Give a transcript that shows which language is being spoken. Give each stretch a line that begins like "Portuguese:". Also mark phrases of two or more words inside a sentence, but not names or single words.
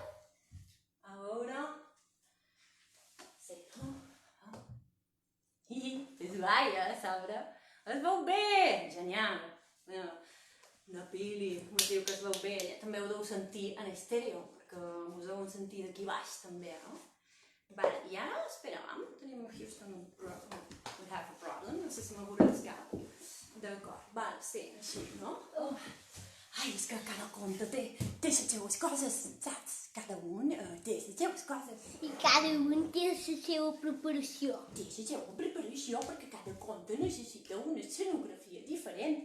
Catalan: A veure. Sí, és guai, l'arbre. Es veu bé, genial. La Pili us diu que es veu bé, també ho deu sentir en estèreo, perquè us heu sentit d'aquí baix també, no? Vale, i ara, espera, tenim a Houston
English: we have a problem,
Catalan: no sé si m'avorràs cap. D'acord, vale, sí, així, no? Ai, és que cada conte té les seues coses, saps? Cada un té les seues coses. I cada un té la seva preparació. Té la seva preparació perquè cada conte necessita una escenografia diferent.